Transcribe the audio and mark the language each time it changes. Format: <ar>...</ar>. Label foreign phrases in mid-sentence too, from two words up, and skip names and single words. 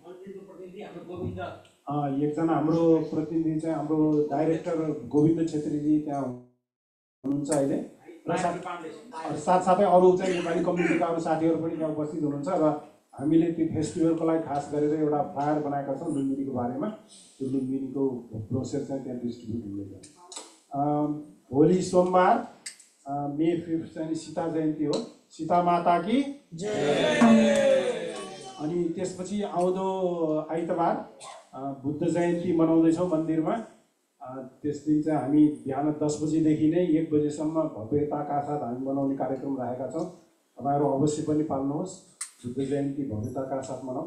<ne>एकजना हाम्रो प्रतिनिधि चाहिँ हाम्रो डाइरेक्टर गोविन्द छेत्रीजी त्यहाँ हुनुहुन्छ अहिले, र साथसाथै अरू चाहिँ नेपाली कम्युनिटीका अरू साथीहरू पनि त्यहाँ उपस्थित हुनुहुन्छ। र हामीले त्यो फेस्टिभलको लागि खास गरेर एउटा फ्लायर बनाएका छौँ लुम्बिनीको बारेमा। त्यो लुम्बिनीको ब्रोसर चाहिँ त्यहाँ डिस्ट्रिब्युट हुँदैछ। भोलि सोमबार मे 5 चाहिँ सीता जयन्ती हो,</ne> <hi>सीता माता की जय।</hi> <ne>अनि त्यसपछि आउँदो आइतबार बुद्ध जयन्ती मनाउँदैछौँ मन्दिरमा। त्यस दिन चाहिँ हामी बिहान 10 बजीदेखि नै 1 बजीसम्म भव्यताका साथ हामी मनाउने कार्यक्रम राखेका छौँ। तपाईँहरू अवश्य पनि पाल्नुहोस्। बुद्ध जयन्ती भव्यताका साथ मनाउँ।</ne>